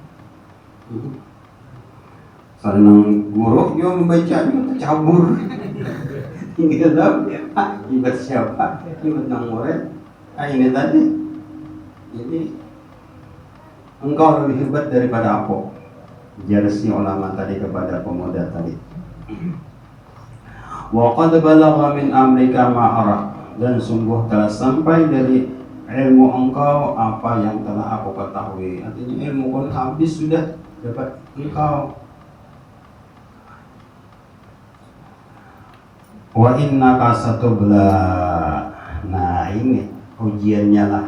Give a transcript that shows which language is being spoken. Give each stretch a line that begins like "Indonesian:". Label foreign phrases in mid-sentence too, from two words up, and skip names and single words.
Banjar: Senang guru dia membacanya tercabur. Hingga tahu ibadah siapa, ibadah nang murid. Ini tadi. Jadi engkau lebih hebat daripada aku, jar si ulama tadi kepada pemuda tadi.
Arabic: وقد بلغ من أمرك ما أرى,
Indonesian: dan sungguh telah sampai dari ilmu engkau apa yang telah aku ketahui.
Banjar: Artinya ilmu pun habis sudah dapat engkau.
Arabic: وإنك ستبلى,
Banjar: nah ini ujiannya lah.